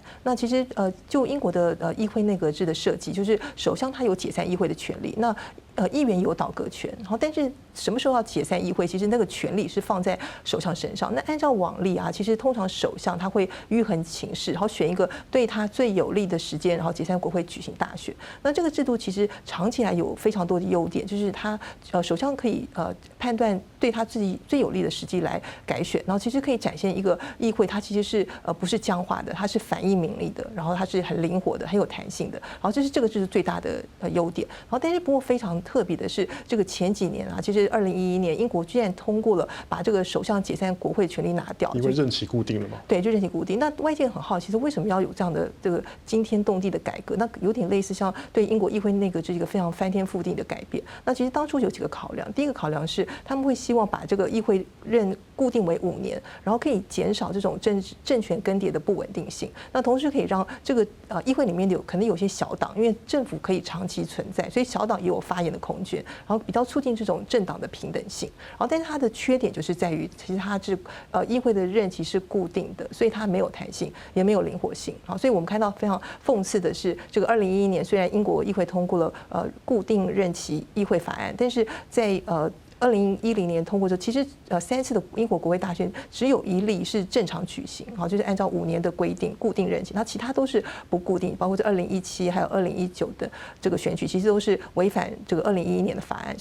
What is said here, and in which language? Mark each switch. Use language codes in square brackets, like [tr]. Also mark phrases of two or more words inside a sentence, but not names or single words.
[zh] 那其實就英國的議會內閣制的設計，就是首相他有解散議會的權利，那議員有倒閣權，然後但是什麼時候要解散議會，其實那個權力是放在首相身上。那按照往例啊，其實通常首相他會迂橫情勢，然後選一個對他最有利的時間，然後解散國會舉行大選。那這個制度其實長期來有非常多的優點，就是他首相可以判斷對他自己最有利的時機來改選，然後其實可以展現一個議會，它其實是不是僵化的，它是反映民意的，然後它是很靈活的，很有彈性的。然後這是這個就是最大的優點。然後但是不過非常特別的是，這個前幾年啊，其實2011年英國居然通過了把這個首相解散國會權力拿掉，因為任期固定了嘛。對，就任期固定。那外界很好奇，其實為什麼要有這樣的這個驚天動地的改革？那有點類似像對英國議會內閣制一個非常翻天覆地的改變。那其實當初有幾個考量，第一個考量是他們會希望把這個議會任固定為5年，然後可以減少這種政權更迭的不穩定性。那同時可以讓這個議會裡面可能有些小黨，因為政府可以長期存在，所以小黨也有發言的空間，然後比較促進這種政黨的平等性。然後但是它的缺點就是在於，其實它是議會的任期是固定的，所以它沒有彈性，也沒有靈活性。好，所以我們看到非常諷刺的是，這個2011年雖然英國議會通過了固定任期議會法案，但是在 2010年通过之后，其实3次的英国国会大选只有1例是正常举行，好，就是按照5年的规定固定任期，那其他都是不固定，包括这2017还有2019的这个选举，其实都是违反这个2011年的法案。